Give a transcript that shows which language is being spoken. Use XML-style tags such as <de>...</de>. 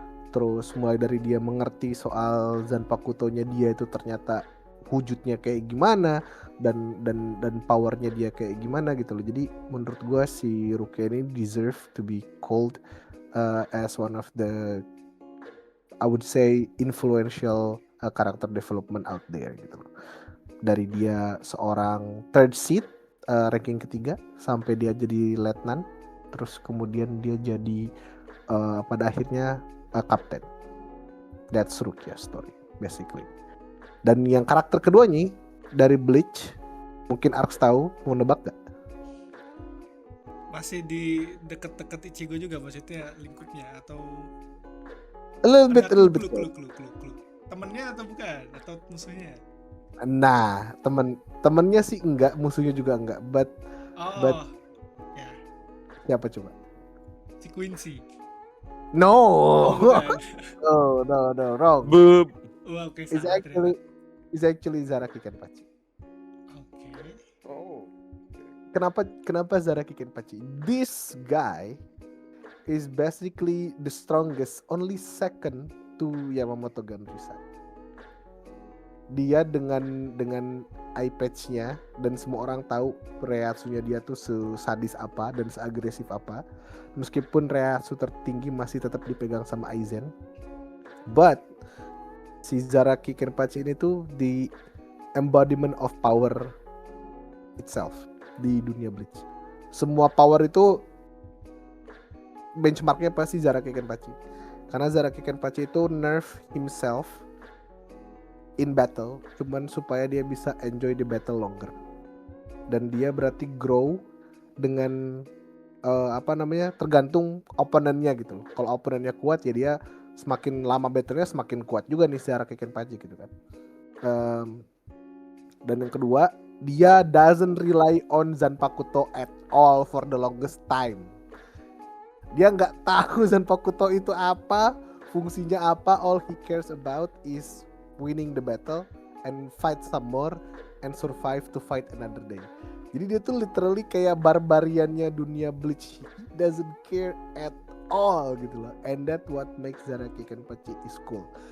<id>Terus mulai dari dia mengerti soal Zanpakuto-nya dia itu ternyata wujudnya kayak gimana dan powernya dia kayak gimana gitu loh.</id> <en>Jadi menurut gua si Rukia ini deserve to be called as one of the, I would say, influential character development out there gitu loh.</en> <id>Dari dia seorang third seat, ranking ketiga, sampai dia jadi letnan, terus kemudian dia jadi pada akhirnya kapten.</id> <en>That's Rukia's story basically.</en> <id>Dan yang karakter keduanya dari Bleach, mungkin Arx tahu, mau nebak gak? Masih di deket-deket Ichigo juga maksudnya lingkupnya atau</id> <en>A little bit.</en> <id>Clue. Temennya atau bukan? Atau musuhnya? Nah, temennya sih enggak, musuhnya juga enggak.</id> <en>But</en> <id>ya. Siapa coba? Si Quincy.</id> <en>No. Oh, no, wrong. Boop.</en> <id>Wah, oke,</id> <en>It's actually Zaraki Kenpachi.</en> <id>Oke. Oh. Kenapa Zaraki Kenpachi?</id> <en>This guy is basically the strongest, only second to Yamamoto Ganryusai.</en> <id>Dia dengan eye patch-nya dan semua orang tahu Reiatsunya dia tuh sesadis apa dan seagresif apa. Meskipun Reiatsu tertinggi masih tetap dipegang sama Aizen.</id> <en>But si Zaraki Kenpachi ini tuh the embodiment of power itself di dunia Bleach.</en> <id>Semua power itu benchmarknya pasti Zaraki Kenpachi. Karena Zaraki Kenpachi itu nerf himself in battle, cuman supaya dia bisa enjoy the battle longer. Dan dia berarti grow dengan tergantung opponentnya gitu. Kalau opponentnya kuat ya dia semakin lama battle-nya semakin kuat juga nih Zaraki Kenpachi gitu kan.</id> <en>Dan yang kedua, dia doesn't rely on Zanpakuto at all for the longest time.</en> <id>Dia nggak tahu Zanpakuto itu apa, fungsinya apa.</id> <en>All he cares about is winning the battle and fight some more and survive to fight another day.</en> <id>Jadi dia tuh literally kayak barbariannya dunia Bleach.</id> <en>He doesn't care at all gitu loh. And that what makes Zaraki Kenpachi is cool.</en>